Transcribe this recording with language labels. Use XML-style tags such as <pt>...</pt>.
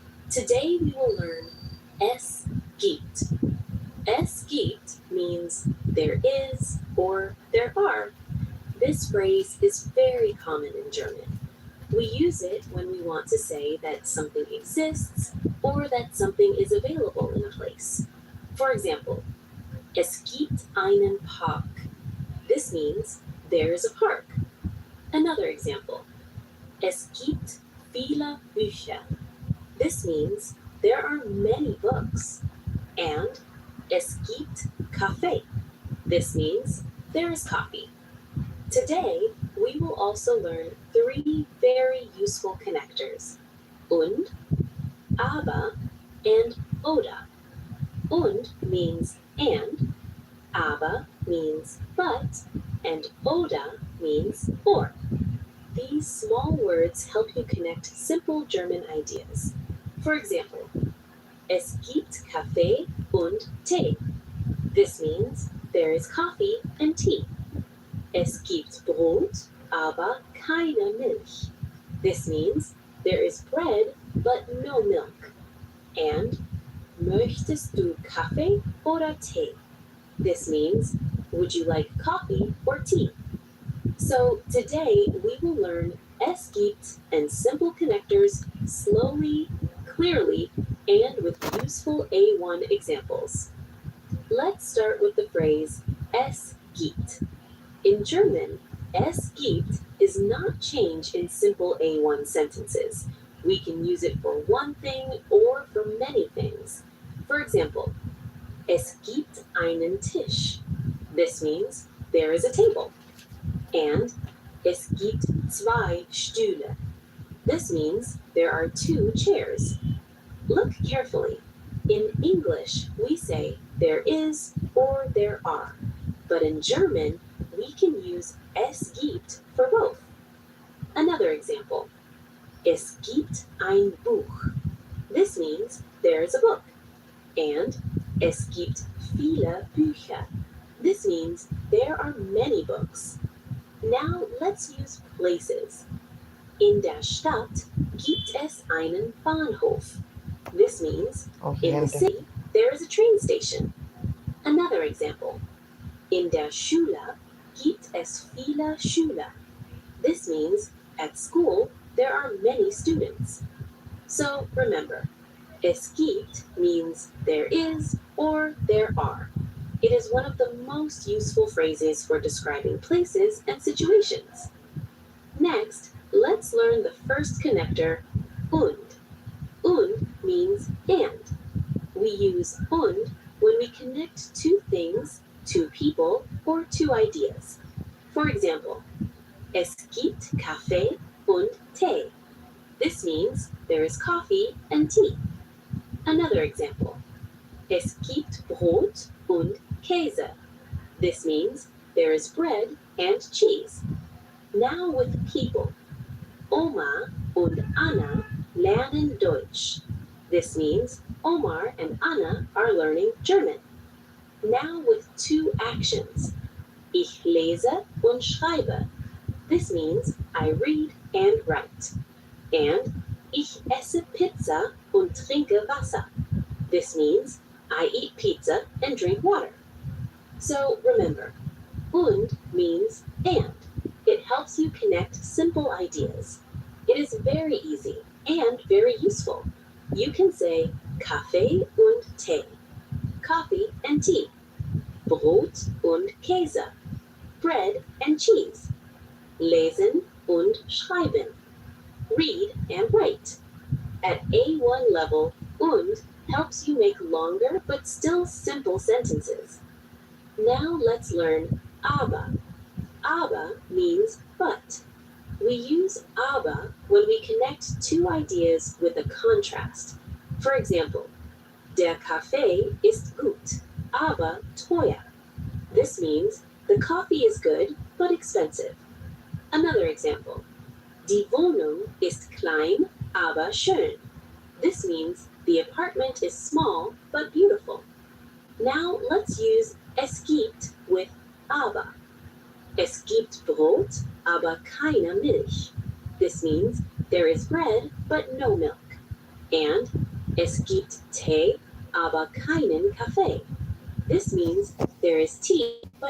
<en>Today we will learn</en> <de>es gibt. Es gibt</de> <en>means there is or there are. This phrase is very common in German. We use it when we want to say that something exists or that something is available in a place.</en> <de>For example, es gibt einen Park.</de> <en>This means there is a park.</en> <de>Another example, es gibt viele Bücher.</de> <en>This means there are many books. And</en> <de>es gibt Kaffee.</de> <en>This means there is coffee. Today, we will also learn 3 very useful connectors,</en> <de>und, aber,</de> <en>and</en> <de>oder.</de> <en>Und means and, aber means but, and oder means or. These small words help you connect simple German ideas.</en> <de>For example, es gibt Kaffee und Tee.</de> <en>This means there is coffee and tea.</en> <de>Es gibt Brot, aber keine Milch.</de> <en>This means there is bread, but no milk. And</en> <de>möchtest du Kaffee oder Tee?</de> <en>This means, would you like coffee or tea? So today we will learn</en> <de>es gibt</de> <en>and simple connectors slowly, clearly, and with useful A1 examples. Let's start with the phrase</en> <de>es gibt.</de> <en>In German, es gibt is not changed in simple A1 sentences. We can use it for one thing or for many things.</en> <de>For example, es gibt einen Tisch.</de> <en>This means there is a table. And</en> <de>es gibt zwei Stühle.</de> <en>This means there are two chairs. Look carefully. In English, we say there is or there are. But in German, we can use</en> <de>es gibt</de> <en>for both. Another example.</en> <de>Es gibt ein Buch.</de> <en>This means there is a book.</en> <de>And es gibt viele Bücher.</de> <en>This means there are many books. Now let's use places.</en> <de>In der Stadt gibt es einen Bahnhof.</de> <en>This means in the city there is a train station. Another example.</en> <de>In der Schule gibt es viele Schüler.</de> <en>This means at school there are many students. So remember,</en> <de>es gibt</de> <en>means there is or there are. It is one of the most useful phrases for describing places and situations. Next, let's learn the first connector, und. Und means and. We use und when we connect two things, two people, or two ideas.</en> <de>For example, es gibt Kaffee und Tee.</de> <en>This means there is coffee and tea.</en> <de>Another example, es gibt Brot und Käse.</de> <en>This means there is bread and cheese. Now with people.</en> <de>Oma und Anna lernen Deutsch.</de> <en>This means Omar and Anna are learning German. Now with two actions.</en> <de>Ich lese und schreibe.</de> <en>This means I read and write.</en> <de>And ich esse Pizza und trinke Wasser.</de> <en>This means I eat pizza and drink water. So remember, und means and. It helps you connect simple ideas. It is very easy and very useful. You can say</en> <de>Kaffee und Tee,</de> <en>coffee and tea,</en> <de>Brot und Käse,</de> <en>bread and cheese,</en> <de>lesen und schreiben,</de> <en>read and write. At A1 level, und helps you make longer but still simple sentences. Now let's learn aber. Aber means but. We use aber when we connect two ideas with a contrast.</en> <de>For example, der Kaffee ist gut, aber teuer.</de> <en>This means the coffee is good but expensive.</en> <de>Another example, die Wohnung ist klein, aber schön.</de> <en>This means the apartment is small but beautiful. Now let's use es gibt with aber.</en> <de>Es gibt Brot, aber keine Milch.</de> <en>This means there is bread but no milk.</en> <de>And es gibt Tee, aber keinen Kaffee.</de> <en>This means there is tea but</en>